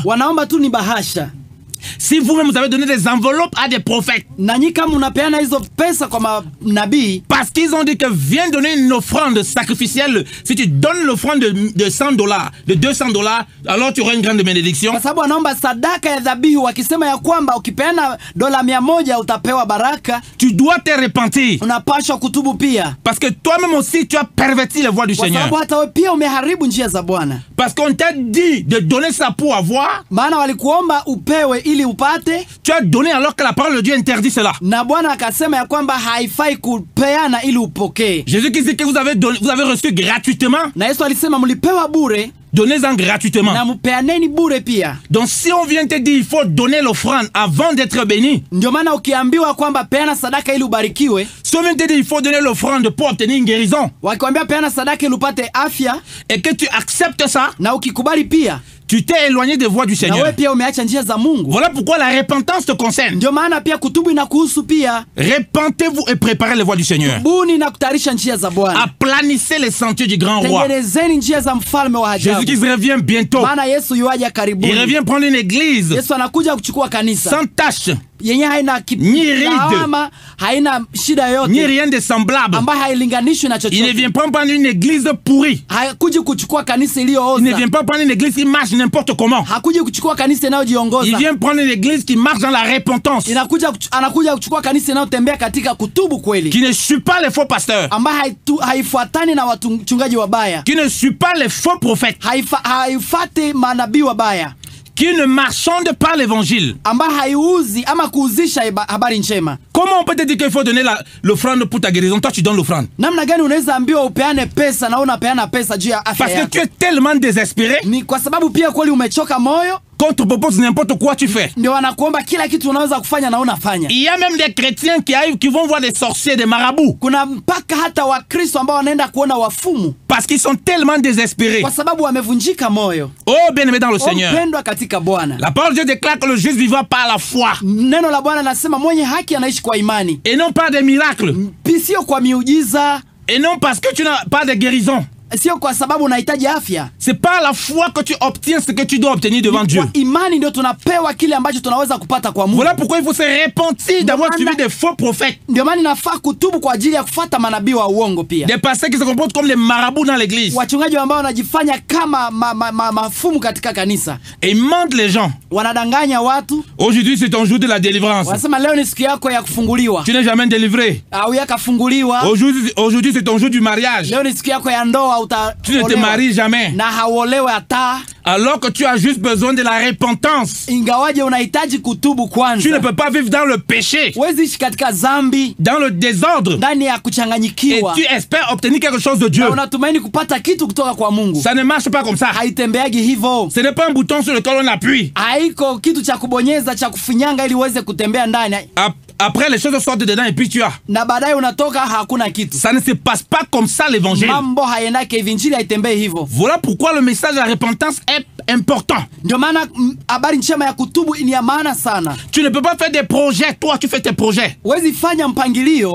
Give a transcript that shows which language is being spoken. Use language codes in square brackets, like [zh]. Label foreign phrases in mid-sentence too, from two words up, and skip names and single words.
[sw] Wanaomba tu ni bahasha. [fr] Si vous-même vous avez donné des enveloppes à des prophètes, [sw] Na nyinyi kama unapeana hizo pesa kwa manabii, [fr] parce qu'ils ont dit que viens donner une offrande sacrificielle, si tu donnes l'offrande de $100, de $200, alors tu auras une grande bénédiction. [sw] kwa sababu wanaomba sadaka ya dhabihu wakisema ya kwamba ukipeana $100 utapewa baraka, [fr] Tu dois te repentir. [sw] unapaswa kutubu pia. [fr] Parce que toi-même aussi, tu as perverti les voies du [sw] Kwa [fr] Seigneur. [sw] sababu hata wewe pia umeharibu njia za Bwana. [fr] Parce qu'on t'a dit de donner ça pour avoir. [sw] Maana walikuomba upewe ili upate, [fr] Tu as donné alors que la parole de Dieu interdit cela. [sw] na Bwana akasema ya kwamba haifai kupeana ili upokee. [fr] Jésus qui dit que vous avez reçu gratuitement, [sw] Na Yesu alisema mlipewa bure [fr] donnez-en gratuitement. [sw] na mpeaneni bure pia. [fr] Donc si on vient te dire il faut donner l'offrande avant d'être béni, [sw] Ndio maana ukiambiwa kwamba peana sadaka ili ubarikiwe, [fr] si on vient te dire il faut donner l'offrande pour obtenir une guérison, [sw] wakikwambia peana sadaka ili upate afya, [fr] et que tu acceptes ça, [sw] na ukikubali pia, [fr] tu t'es éloigné des voies du [sw] na [fr] Seigneur. [sw] wewe pia umeacha njia za Mungu. [fr] Voilà pourquoi la repentance te concerne. [sw] Ndio maana pia kutubu inakuhusu pia. [fr] Repentez-vous et préparez les voies du Seigneur. [sw] Buni na kutayarisha njia za Bwana. [fr] Aplanissez les sentiers du grand roi. [sw] Tengenezeni njia za mfalme wa ajabu. [fr] Jésus-Christ revient bientôt. [sw] Maana Yesu yuaja karibuni. [fr] Il revient prendre une église [sw] Yesu anakuja kuchukua kanisa [fr] sans tache, [sw] yenye haina Ni ride. lawama, haina shida ni yoyote, [fr] rien de semblable. [sw] ambayo hailinganishwi na [fr] Il ne [sw] chochote. [fr] vient pas prendre une église pourrie. [sw] Hakuji kuchukua kanisa [fr] Il ne [sw] iliyooza. [fr] vient pas prendre une église qui marche n'importe comment. [sw] Hakuji kuchukua kanisa [fr] Il [sw] inayojiongoza. [fr] vient prendre une église qui marche dans la repentance, [sw] Anakuja kuchukua kanisa inayotembea katika kutubu kweli, [fr] qui ne suit pas les faux pasteurs, [sw] ambayo haifuatani na wachungaji wabaya, [fr] qui ne suit pas les faux prophètes, [sw] haifati manabii wabaya, [fr] qui ne marchandent pas l'évangile. [sw] ambayo haiuzi ama kuuzisha habari njema. [fr] Comment on peut te dire qu'il faut donner l'offrande pour ta guérison? Toi, tu donnes l'offrande. [sw] Namna gani unaweza ambiwa upeane pesa na unapeana pesa juu ya afya [fr] Parce que [sw] yako? [fr] tu es tellement désespéré [sw] Ni kwa sababu pia kweli umechoka moyo, [fr] qu'on te propose n'importe quoi, tu fais. [sw] ndio wanakuomba kila kitu unaweza kufanya na unafanya. [fr] Il y a même des chrétiens qui arrivent, qui vont voir des sorciers, des marabouts, [sw] Kuna mpaka hata Wakristo ambao wanaenda kuona wafumu [fr] parce qu'ils sont tellement désespérés. [sw] kwa sababu wamevunjika moyo. [fr] Oh, bien-aimé dans le Seigneur. [sw] Mpendwa katika Bwana, [fr] La parole de Dieu déclare que le juste vivra par la foi [sw] neno la Bwana nasema mwenye haki anaishi kwa imani, [fr] et non par des miracles. [sw] sio kwa miujiza. [fr] Et non parce que tu n'as pas de guérison. [sw] Sio kwa sababu unahitaji afya. [fr] C'est par la foi que tu obtiens ce que tu dois obtenir devant Dieu. [sw] Kwa imani ndio tunapewa kile ambacho tunaweza kupata kwa Mungu. [fr] Voilà pourquoi il faut se repentir d'avoir suivi des faux prophètes. [sw] Ndio maana inafaa kutubu kwa ajili ya kufuata manabii wa uongo pia. [fr] Des pasteurs qui se comportent comme les marabouts dans l'église. [sw] Wachungaji ambao wanajifanya kama mafumu katika kanisa. [fr] Et ils mentent les gens. [sw] Wanadanganya watu. [fr] Aujourd'hui c'est ton jour de la délivrance. [sw] Wanasema leo ni siku yako ya kufunguliwa. [fr] Tu n'es jamais délivré. [sw] Au yakafunguliwa. [fr] Aujourd'hui c'est ton jour du mariage. [sw] Leo ni siku yako ya ndoa. [fr] Tu ne te maries jamais. [sw] Na hauolewe hata. [fr] Alors que tu as juste besoin de la repentance. [sw] Ingawaje unahitaji kutubu kwanza. [fr] Tu ne peux pas vivre dans le péché. [sw] Huwezi ishi katika dhambi. [fr] Dans le désordre. [sw] Ndani ya kuchanganyikiwa. [fr] Et tu espères obtenir quelque chose de Dieu. [sw] Na unatumaini kupata kitu kutoka kwa Mungu. [fr] Ça ne marche pas comme ça. [sw] Haitembeagi hivyo. [fr] Ce n'est pas un bouton sur lequel on appuie. [sw] Haiko kitu cha kubonyeza cha kufinyanga ili uweze kutembea ndani. [fr] Après les choses sortent dedans et puis tu as. [sw] Na baadaye unatoka hakuna kitu. [fr] Ça ne se passe pas comme ça l'évangile. [sw] Mambo hayendake hivi, injili haitembei hivyo. [fr] Voilà pourquoi le message de la repentance est important. [sw] Ndio maana habari njema ya kutubu ni ya maana sana. [fr] Tu ne peux pas faire des projets, toi tu fais tes projets. [sw] Huwezi fanya mpangilio.